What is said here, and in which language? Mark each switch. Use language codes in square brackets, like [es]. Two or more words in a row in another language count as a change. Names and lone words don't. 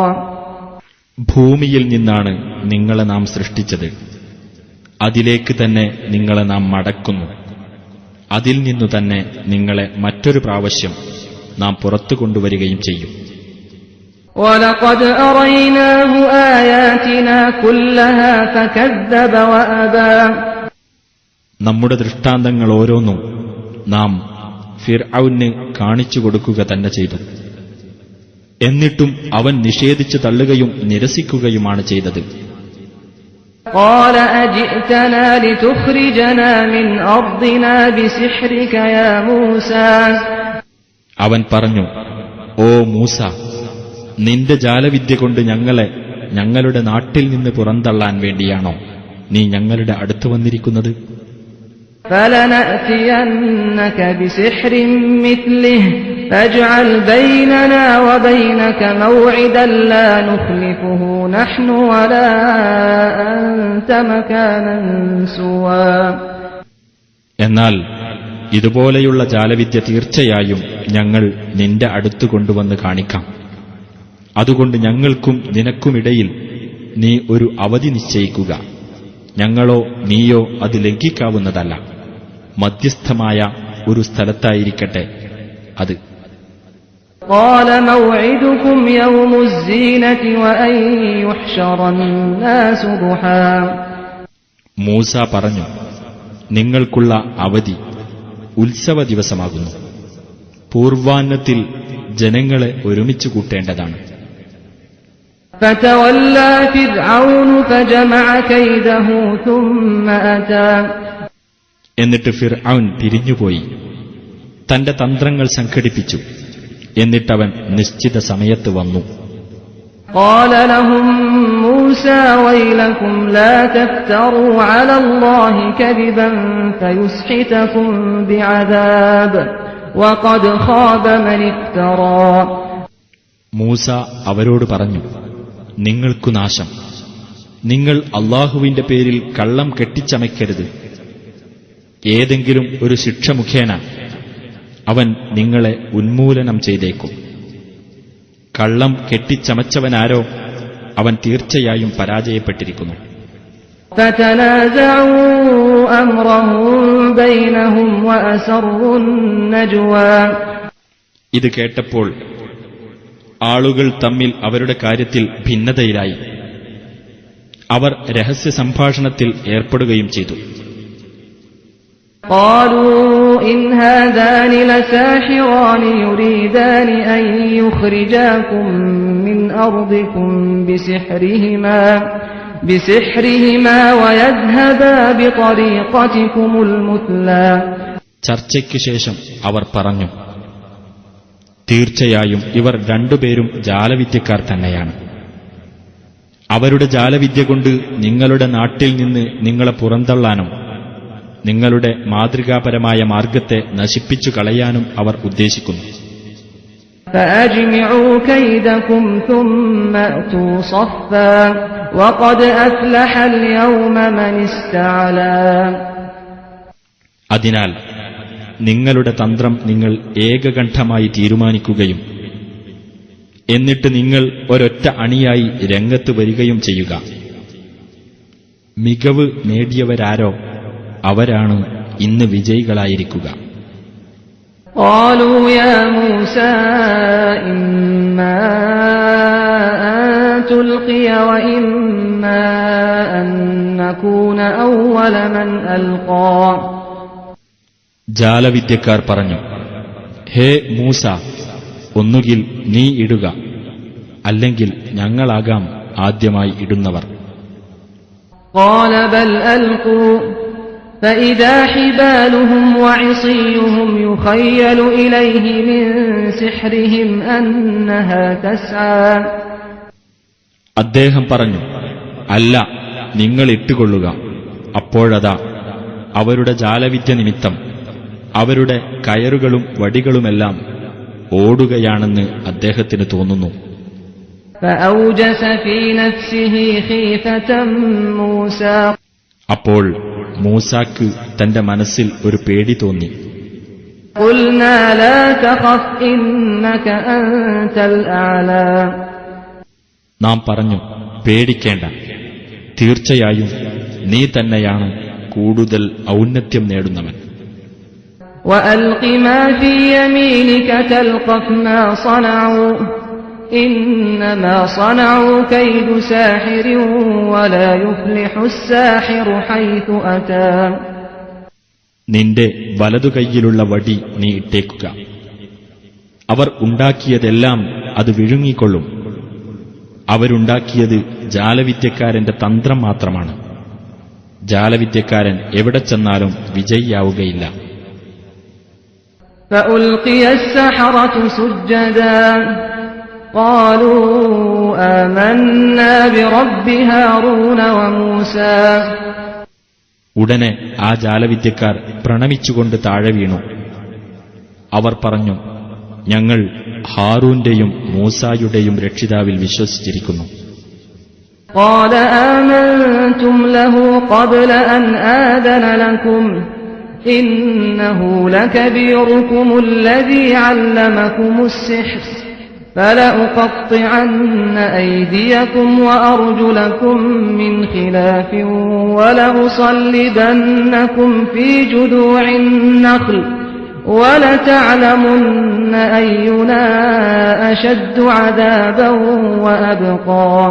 [ml] ഭൂമിയിൽ നിന്നാണ് നിങ്ങളെ നാം സൃഷ്ടിച്ചത്, അതിലേക്ക് തന്നെ നിങ്ങളെ നാം മടക്കുന്നു, അതിൽ നിന്നു തന്നെ നിങ്ങളെ മറ്റൊരു പ്രാവശ്യം നാം പുറത്തു കൊണ്ടുവരികയും ചെയ്യും. [ar] وَلَقَدْ أَرَيْنَاهُ آيَاتِنَا كُلَّهَا فَكَذَّبَ وَأَبَى [ml] നമ്മുടെ ദൃഷ്ടാന്തങ്ങൾ ഓരോന്നും നാം ഫിർഔന് കാണിച്ചു കൊടുക്കുക തന്നെ ചെയ്തു. എന്നിട്ടും അവൻ നിഷേധിച്ചു തള്ളുകയും നിരസിക്കുകയുമാണ് ചെയ്തത്. [ar] قَالَ أَجِئْتَنَا لِتُخْرِجَنَا مِنْ أَرْضِنَا بِسِحْرِكَ يَا مُوسَى [ml] അവൻ പറഞ്ഞു, ഓ മൂസ, നിന്റെ ജാലവിദ്യ കൊണ്ട് ഞങ്ങളെ ഞങ്ങളുടെ നാട്ടിൽ നിന്ന് പുറന്തള്ളാൻ വേണ്ടിയാണോ നീ ഞങ്ങളുടെ അടുത്ത് വന്നിരിക്കുന്നത്? [ar] فَلَنَأْتِيَنَّكَ بِسِحْرٍ مِثْلِهِ فَاجْعَلْ بَيْنَنَا وَبَيْنَكَ مَوْعِدًا لَا نُخْلِفُهُ نَحْنُ وَلَا أَنْتَ مَكَانًا سُوًى [ml] എന്നാൽ ഇതുപോലെയുള്ള ജാലവിദ്യ തീർച്ചയായും ഞങ്ങൾ നിന്റെ അടുത്ത് കൊണ്ടുവന്ന് കാണിക്കാം. അതുകൊണ്ട് ഞങ്ങൾക്കും നിനക്കുമിടയിൽ നീ ഒരു അവധി നിശ്ചയിക്കുക. ഞങ്ങളോ നീയോ അത് ലംഘിക്കാവുന്നതല്ല. മധ്യസ്ഥമായ ഒരു സ്ഥലത്തായിരിക്കട്ടെ അത്. [ar] قَالَ مَوْعِدُكُمْ يَوْمُ الزِّينَةِ وَأَنْ يُحْشَرَ النَّاسُ ضُحًى [ml] മൂസ പറഞ്ഞു, നിങ്ങൾക്കുള്ള അവധി ഉത്സവ ദിവസമാകുന്നു. പൂർവാന്നത്തിൽ ജനങ്ങളെ ഒരുമിച്ച് കൂട്ടേണ്ടതാണ്. [ar] فَتَوَلَّى فِرْعَوْنُ فَجَمَعَ كَيْدَهُ ثُمَّ أَتَى [ml] എന്നിട്ട് ഫിർഔൻ തിരിഞ്ഞുപോയി തന്റെ തന്ത്രങ്ങൾ സംഘടിപ്പിച്ചു. എന്നിട്ടവൻ നിശ്ചിത സമയത്ത് വന്നു. [ar] قَالَ لَهُم مُوسَى وَيْلَكُمْ لَا تَفْتَرُوا عَلَى اللَّهِ كَذِبًا فَيُسْحِتَكُم بِعَذَابٍ وَقَدْ خَابَ مَنِ افْتَرَى [ml] മൂസ അവരോട് പറഞ്ഞു, നിങ്ങൾക്കു നാശം. നിങ്ങൾ അല്ലാഹുവിന്റെ പേരിൽ കള്ളം കെട്ടിച്ചമയ്ക്കരുത്. ഏതെങ്കിലും ഒരു ശിക്ഷ മുഖേന അവൻ നിങ്ങളെ ഉന്മൂലനം ചെയ്തേക്കും. കള്ളം കെട്ടിച്ചമച്ചവനാരോ അവൻ തീർച്ചയായും പരാജയപ്പെട്ടിരിക്കുന്നു. [ar] فَتَنَازَعُوا أَمْرَهُم بَيْنَهُمْ وَأَسَرُّوا النَّجْوَى [ml] ഇത് കേട്ടപ്പോൾ ആളുകൾ തമ്മിൽ അവരുടെ കാര്യത്തിൽ ഭിന്നതയിലായി. അവർ രഹസ്യ സംഭാഷണത്തിൽ ഏർപ്പെടുകയും ചെയ്തു. [ar] قَالُوا إِنْ هَذَانِ لَسَاحِرَانِ يُرِيدَانِ أَنْ يُخْرِجَاكُمْ مِنْ أَرْضِكُمْ بِسِحْرِهِمَا وَيَذْهَبَا بِطَرِيقَتِكُمُ الْمُثْلَى [ml] ചർച്ചയ്ക്ക് ശേഷം അവർ പറഞ്ഞു, തീർച്ചയായും ഇവർ രണ്ടുപേരും ജാലവിദ്യക്കാർ തന്നെയാണ്. അവരുടെ ജാലവിദ്യ കൊണ്ട് നിങ്ങളുടെ നാട്ടിൽ നിന്ന് നിങ്ങളെ പുറന്തള്ളാനും നിങ്ങളുടെ മാതൃകാപരമായ മാർഗത്തെ നശിപ്പിച്ചു കളയാനും അവർ ഉദ്ദേശിക്കുന്നു. [ar] فأجمعوا كيدكم ثم أتوا صفا وقد أفلح اليوم من استعلى. [ml] അതിനാൽ നിങ്ങളുടെ തന്ത്രം നിങ്ങൾ ഏകകണ്ഠമായി തീരുമാനിക്കുകയും എന്നിട്ട് നിങ്ങൾ ഒരൊറ്റ അണിയായി രംഗത്ത് വരികയും ചെയ്യുക. മികവ് നേടിയവരാരോ അവരാണ് ഇന്ന് വിജയികളായിരിക്കുക. [ar] قالوا يا موسى إما أن تلقي وإما أن نكون أول من ألقى. [ml] ജാലവിദ്യക്കാർ പറഞ്ഞു, ഹേ മൂസ, ഒന്നുകിൽ നീ ഇടുക, അല്ലെങ്കിൽ ഞങ്ങളാകാം ആദ്യമായി ഇടുന്നവർ. [ar] قال بل ألقوا فإذا حبالهم وعصيهم يخيل إليه من سحرهم أنها تسعى. [ml] അദ്ദേഹം പറഞ്ഞു, അല്ല, നിങ്ങൾ ഇട്ടുകൊള്ളുക. അപ്പോഴതാ അവരുടെ ജാലവിദ്യ നിമിത്തം അവരുടെ കയറുകളും വടികളുമെല്ലാം ഓടുകയാണെന്ന് അദ്ദേഹത്തിന് തോന്നുന്നു. [ar] فأوجس في نفسه خيفة موسى. [ml] അപ്പോൾ മൂസാക്ക് തന്റെ മനസ്സിൽ ഒരു പേടി തോന്നി. [ar] قلنا لا تخف إنك أنت الأعلى. [ml] നാം പറഞ്ഞു, പേടിക്കേണ്ട, തീർച്ചയായും നീ തന്നെയാണ് കൂടുതൽ ഔന്നത്യം നേടുന്നവൻ. [ar] وألق ما في يمينك تلقف ما صنعوا إنما صنعوا كيد ساحر ولا يفلح الساحر حيث أتى. [ml] നിന്റെ വലതുകൈയിലുള്ള വടി നീ ഇട്ടേക്കുക. അവർ ഉണ്ടാക്കിയതെല്ലാം അത് വിഴുങ്ങിക്കൊള്ളും. അവരുണ്ടാക്കിയത് ജാലവിദ്യക്കാരന്റെ തന്ത്രം മാത്രമാണ്. ജാലവിദ്യക്കാരൻ എവിടെ ചെന്നാലും വിജയിയാവുകയില്ല. [ar] فألقي السحرة سجدا قالوا آمنا برب هارون وموسى. [ml] ഉടനെ ആ ജാലവിദ്യക്കാർ പ്രണമിച്ചുകൊണ്ട് താഴെ വീണു. അവർ പറഞ്ഞു, ഞങ്ങൾ ഹാറൂന്റെയും മൂസായുടെയും രക്ഷിതാവിൽ വിശ്വസിച്ചിരിക്കുന്നു. [ar] قال آمنتم له قبل أن آذن لكم إنه لكبيركم الذي علمكم السحر فلأقطعن أيديكم وأرجلكم من خلاف ولأصلبنكم في جذوع النخل ولتعلمن أينا أشد عذابا وأبقى.